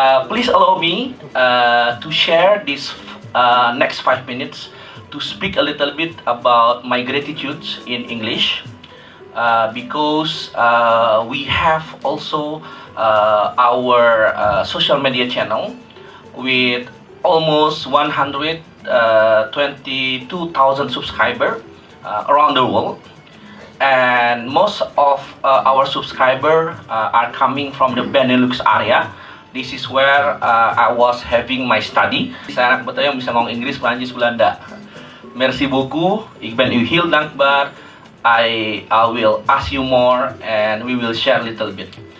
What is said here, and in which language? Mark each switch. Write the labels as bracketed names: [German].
[English] Please allow me to share this next 5 minutes to speak a little bit about my gratitude in English, because we have also our social media channel with almost 122,000 subscribers around the world, and most of our subscribers are coming from the Benelux area. This is where I was having my study. [Indonesian] Saya anak Betawi yang bisa ngomong Inggris, Prancis, Belanda. [French] Merci beaucoup, [Dutch] ik ben u heel dankbaar. [English] I will ask you more and we will share a little bit.